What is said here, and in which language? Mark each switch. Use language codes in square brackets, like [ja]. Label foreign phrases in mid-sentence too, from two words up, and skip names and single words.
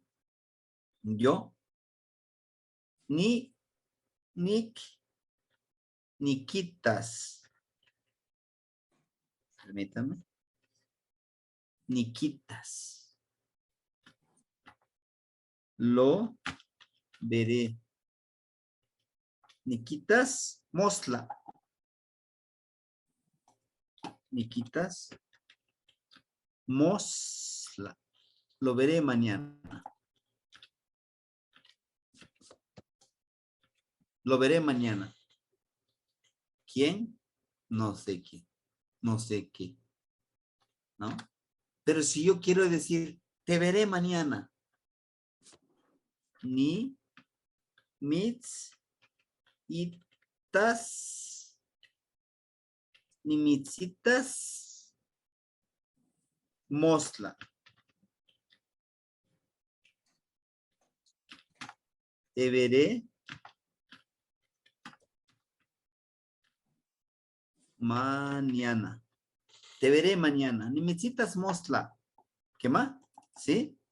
[nah] Yo. Ni, nik, niquitas. [es] Permítame. Niquitas. Lo veré. [nah] Niquitas, mosla. Niquitas, mosla. [es] Lo veré mañana. Lo veré mañana. ¿Quién? No sé quién. No sé qué. ¿No? Pero si yo quiero decir, te veré mañana. [nah] Ni, mitz, itas, ni mitzitas, mosla. [es] Te veré mañana. Te veré mañana. [nah] Ni mitzitas, mosla. [es] ¿Qué más? ¿Sí?